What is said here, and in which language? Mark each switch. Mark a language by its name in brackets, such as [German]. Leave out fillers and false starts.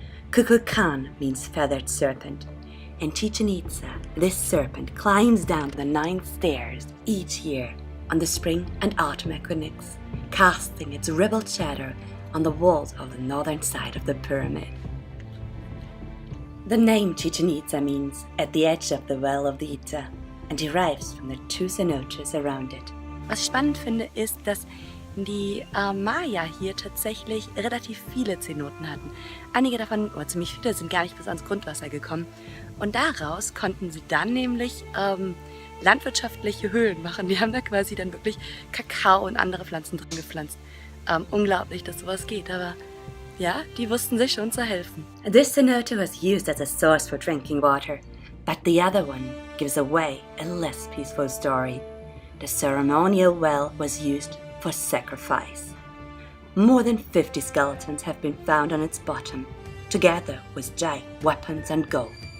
[English] Kukulkan means feathered serpent. In Chichén Itza, this serpent climbs down the 9 stairs each year on the spring and autumn equinox, casting its ribbled shadow on the walls of the northern side of the pyramid. The name Chichén Itza means at the edge of the well of the Itza and derives from the 2 cenotes around it. [German] Was ich spannend finde, ist, dass die Maya hier tatsächlich relativ viele Zenoten hatten. Einige davon, oder ziemlich viele, sind gar nicht bis ans Grundwasser gekommen. Und daraus konnten sie dann nämlich landwirtschaftliche Höhlen machen. Die haben da quasi dann wirklich Kakao und andere Pflanzen drin gepflanzt. Unglaublich, dass sowas geht, aber ja, die wussten sich schon zu helfen. [English] This cenote was used as a source for drinking water, but the other one gives away a less peaceful story. The ceremonial well was used for sacrifice. More than 50 skeletons have been found on its bottom, together with giant weapons and gold.